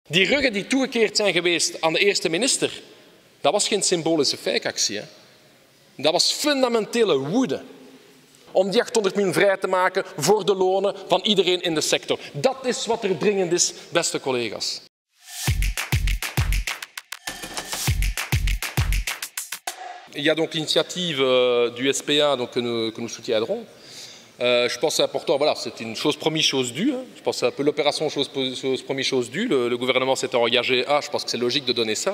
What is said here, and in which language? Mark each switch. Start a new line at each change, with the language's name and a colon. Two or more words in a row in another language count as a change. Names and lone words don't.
Dutch: Die ruggen die toegekeerd zijn geweest aan de eerste minister, dat was geen symbolische fake-actie. Dat was fundamentele woede om die 800 miljoen vrij te maken voor de lonen van iedereen in de sector. Dat is wat er dringend is, beste collega's.
French: Il y a donc l'initiative du SPA donc, que nous soutiendrons. Je pense que c'est important, voilà, c'est une chose promise, chose due. Je pense que c'est un peu l'opération chose promise, chose due. Le gouvernement s'est engagé je pense que c'est logique de donner ça.